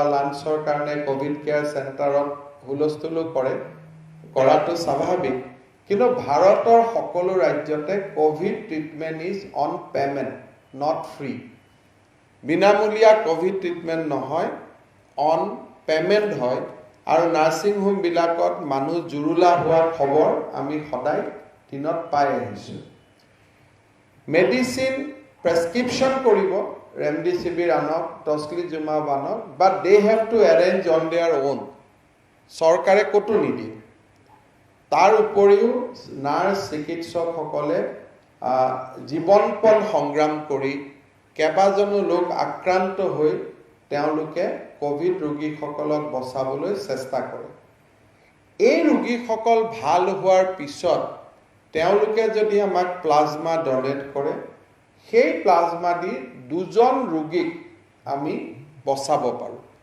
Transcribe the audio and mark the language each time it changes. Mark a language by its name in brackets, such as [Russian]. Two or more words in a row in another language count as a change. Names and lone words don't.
[Assamese] লাঞ্চৰ কাৰণে কোভিড কেয়াৰ চেণ্টাৰত হুলস্থুল কৰে কৰাটো স্বাভাৱিক কিন্তু ভাৰতৰ সকলো ৰাজ্যতে [English] COVID treatment is on payment not free [Assamese] বিনামূলীয়া [English] COVID treatment [Assamese] নহয় [English] on payment [Assamese] হয় আৰু [English] nursing home [Assamese] বিলাকত মানুহ জুৰুলা হোৱাৰ খবৰ আমি সদায় দিনত পাই আহিছো মেডিসিন prescription করিব remdesivir আনক tocilizumab আনক [English] but they have to arrange on their own [Assamese] সরকারে কত নিদি তার উপরিও নার্স চিকিৎসক সকলে জীবনপণ সংগ্রাম কৰি কেবাজনো লোক আক্ৰান্ত হৈ তেওঁলোকে কোভিড ৰোগী সকলক বচাবলৈ চেষ্টা কৰে এই ৰোগী সকল ভাল হোৱাৰ পিছত তেওঁলোকে যদি আমাক [English] plasma donate [Assamese] কৰে সেই প্লাজমা দি দুজন ৰোগীক আমি বচাব পাৰোঁ।